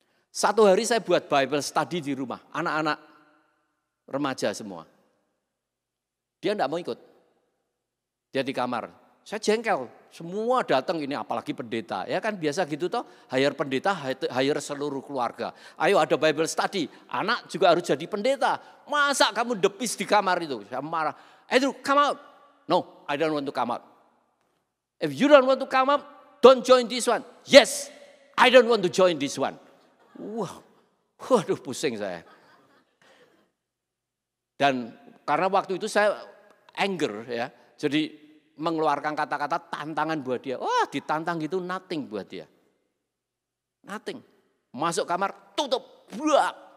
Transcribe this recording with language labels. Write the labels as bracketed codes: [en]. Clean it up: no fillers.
[id] Satu hari saya buat Bible study di rumah, anak-anak remaja semua. Dia tidak mau ikut. Dia di kamar. Saya jengkel, semua datang ini apalagi pendeta. Ya kan biasa gitu toh, hire pendeta, hire seluruh keluarga. Ayo ada Bible study, anak juga harus jadi pendeta. Masa kamu depis di kamar itu? Saya marah. Andrew, [en] come out. No, I don't want to come out. If you don't want to come out, don't join this one. Yes, I don't want to join this one. [id] Wah, waduh pusing saya. Dan karena waktu itu saya anger ya, jadi mengeluarkan kata-kata tantangan buat dia. Wah, ditantang gitu nothing buat dia. Nothing. Masuk kamar, tutup. Buak.